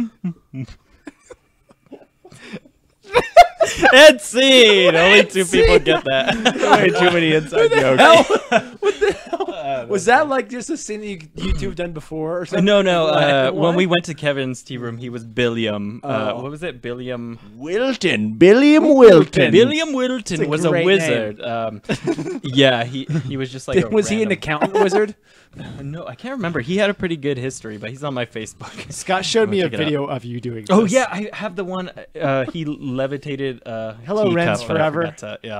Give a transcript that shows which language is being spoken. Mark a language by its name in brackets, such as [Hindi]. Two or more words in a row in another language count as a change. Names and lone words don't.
[English] End scene. Only two people get that. Way too many inside jokes. Was that like just a scene that you two have done before or something? No. When What? we went to Kevin's tea room, he was Billiam. What was it? Billiam. Wilton. Billiam Wilton. Billiam Wilton was a great wizard. Yeah, he was just like. Was he an accountant wizard? No, I can't remember. He had a pretty good history, but he's on my Facebook. Scott showed me a check it out. video of you doing Oh this. yeah, I have the one. He levitated. Hello, teacup, Ren's but I forever. forgot to- yeah.